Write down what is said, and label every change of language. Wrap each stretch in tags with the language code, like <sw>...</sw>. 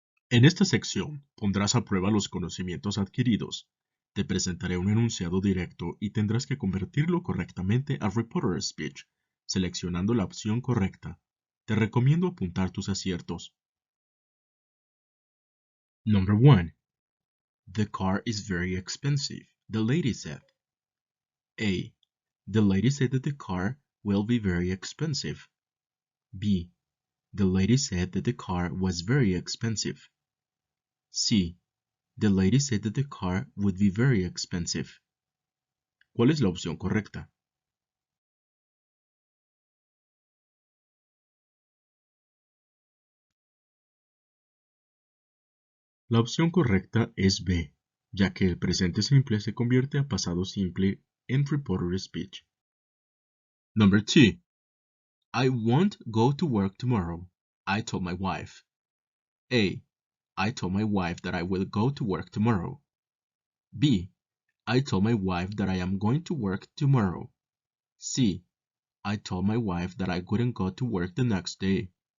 <es>En esta sección pondrás a prueba los conocimientos adquiridos. Te presentaré un enunciado directo y tendrás que convertirlo correctamente a reporter speech, seleccionando la opción correcta. Te recomiendo apuntar tus aciertos.</es> <en>Number 1. The car is very expensive, the lady said. A. The lady said that the car will be very expensive. B. The lady said that the car was very expensive. C. The lady said that the car would be very expensive.</en> <es>¿Cuál es la opción correcta? La opción correcta es B, ya que el presente simple se convierte a pasado simple en reported speech.</es> <en>Number 2. I won't go to work tomorrow, I told my wife. A. I told my wife that I will go to work tomorrow. B. I told my wife that I am going to work tomorrow. C. I told my wife that I wouldn't go to work the next day.</en>